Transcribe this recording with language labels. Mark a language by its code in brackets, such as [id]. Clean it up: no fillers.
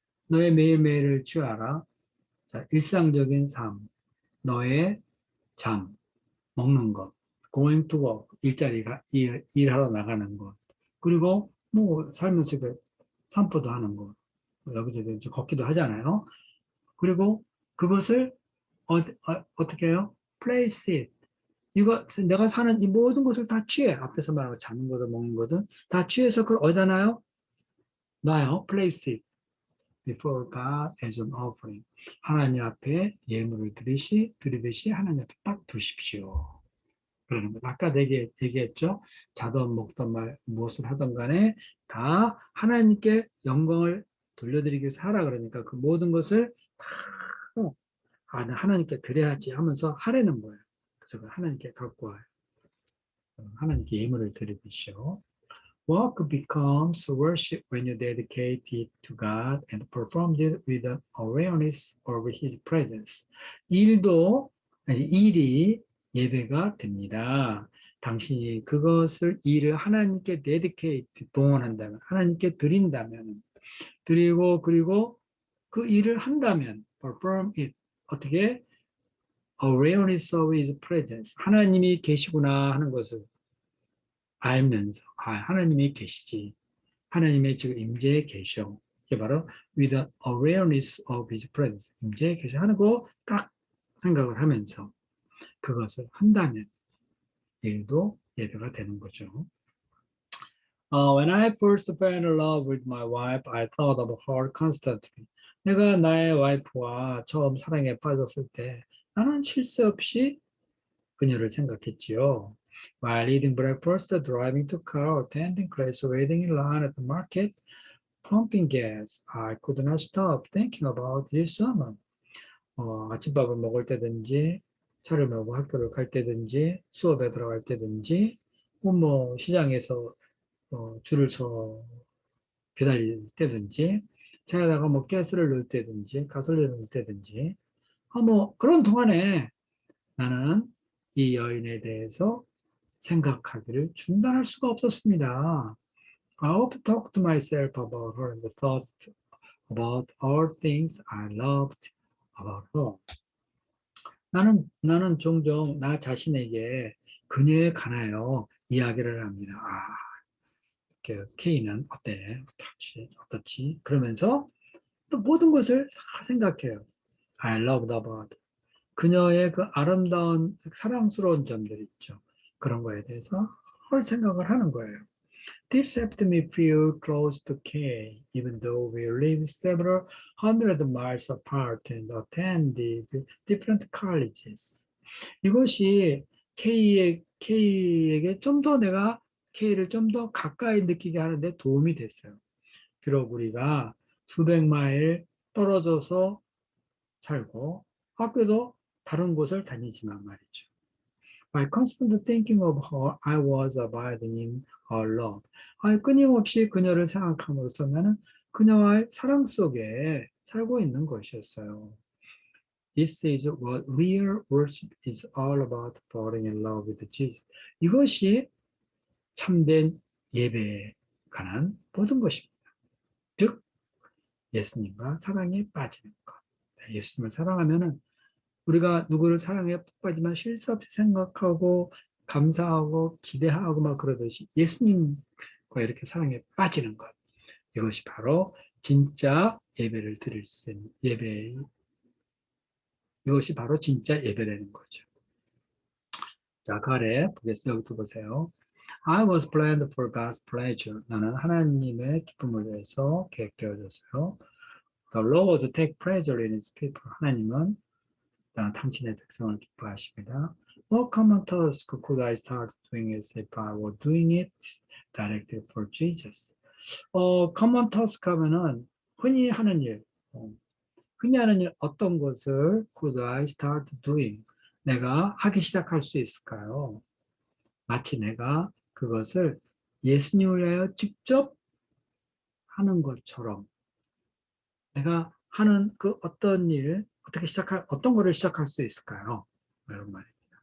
[ko] 너의 매일매일을 취하라. 자, 일상적인 삶, 너의 잠, 먹는 것, [en] going to work, [ko] 일하러 나가는 것, 그리고 뭐 살면서 산보도 하는 것, 여기저기 이제 걷기도 하잖아요. 그리고 그것을 어떻게 해요? [en] Place it. [ko] 이거 내가 사는 이 모든 것을 다 취해. 앞에서 말하고 자는 거든 먹는 거든 다 취해서 그걸 어디다 놔요? 놔요. [en] Place it before God as an offering. [ko] 하나님 앞에 예물을 드리듯이 하나님 앞에 딱 두십시오. 그러는 거. 아까 얘기했죠. 자던 먹던 무엇을 하던 간에 다 하나님께 영광을 돌려드리기 위해서 하라 그러니까 그 모든 것을 하나님께 드려야지 하면서 하라는 거예요. 그래서 하나님께 갖고 와요. 하나님께 예물을 드리십시오. [en] Work becomes worship when you dedicate it to God and perform it with an awareness of His presence. [ko] 일이 예배가 됩니다. 당신이 일을 하나님께 dedicate, 동원한다면, 하나님께 드린다면, 그리고 그 일을 한다면, [en] perform it, [ko] 어떻게? [en] Awareness of His presence. [ko] 하나님이 계시구나 하는 것을 알면서, 하나님이 계시지. 하나님의 지금 임재에 계셔. [en] 이게 바로 with an awareness of His presence. [ko] 임재에 계셔 하는 거 딱 생각을 하면서 그것을 한다면 일도 예배가 되는 거죠. [en] When I first fell in love with my wife, I thought of her constantly. [ko] 내가 나의 와이프와 처음 사랑에 빠졌을 때 나는 쉴 새 없이 그녀를 생각했지요. [en] While eating breakfast, driving to car, attending class, waiting in line at the market, pumping gas, I could not stop thinking about this woman. [ko] 아침밥을 먹을 때든지, 차를 몰고 학교를 갈 때든지, 수업에 들어갈 때든지, 뭐 시장에서 줄을 서 기다릴 때든지, 차에다가 뭐 가스를 넣을 때든지, 가솔린을 넣을 때든지, 뭐 그런 동안에 나는 이 여인에 대해서 생각하기를 중단할 수가 없었습니다. [en] I often talked to myself about her and thought about all things I loved about her. [ko] 나는 종종 나 자신에게 그녀에 관하여 이야기를 합니다. K는 어떻지? 그러면서 또 모든 것을 다 생각해요. [en] I loved about. [ko] 그녀의 그 아름다운 사랑스러운 점들 있죠. 그런 거에 대해서 헐 생각을 하는 거예요. [en] This helped me feel close to Kay, even though we live several hundred miles apart and attended different colleges. [ko] 이것이 K에게 좀 더 내가 K를 좀 더 가까이 느끼게 하는데 도움이 됐어요. 비록 우리가 수백 마일 떨어져서 살고 학교도 다른 곳을 다니지만 말이죠. [en] By constantly thinking of her, I was abiding in her love. [ko] 끊임없이 그녀를 생각함으로써 나는 그녀와의 사랑 속에 살고 있는 것이었어요. [en] This is what real worship is all about, falling in love with Jesus. [ko] 이것이 참된 예배에 관한 모든 것입니다. 즉, 예수님과 사랑에 빠지는 것. 예수님을 사랑하면은 우리가 누구를 사랑에 푹 빠지면 쉴 새 없이 생각하고 감사하고 기대하고 막 그러듯이 예수님과 이렇게 사랑에 빠지는 것. 이것이 바로 진짜 예배를 드릴 수 있는 이것이 바로 진짜 예배라는 거죠. 자, 그 아래 보겠습니다. 여기 또 보세요. [en] I was planned for God's pleasure. [ko] 나는 하나님의 기쁨을 위해서 계획되어졌어요. [en] The Lord take pleasure in His people. [ko] 하나님은 당신의 백성을 기뻐하십니다. [en] What common task could I start doing as if I were doing it directly for Jesus? common task [ko] 하면은 흔히 하는 일, 어떤 것을 [en] could I start doing? [ko] 내가 하기 시작할 수 있을까요? 마치 내가 그것을 예수님을 위하여 직접 하는 것처럼 내가 하는 그 어떤 일, 어떤 거를 시작할 수 있을까요? 이런 말입니다.